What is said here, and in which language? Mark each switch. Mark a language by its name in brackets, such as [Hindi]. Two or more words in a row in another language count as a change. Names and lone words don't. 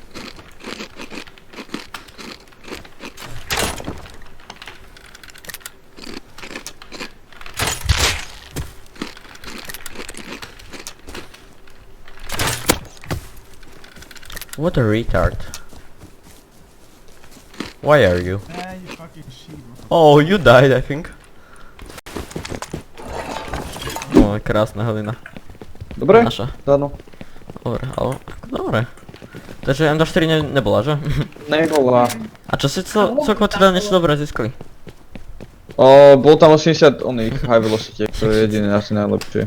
[English] a retard. Why are you? Oh, you died, I think. [Slovak] Oh, krásna Helena. Dobre? Naša. Áno. Dobre, ale... Dobre. Takže M24 nebola, že? Nebola. A čo si celkovo teda niečo dobré získali? Bol tam 80 oných [English] high velocity, [Slovak] to je jediné asi najlepšie.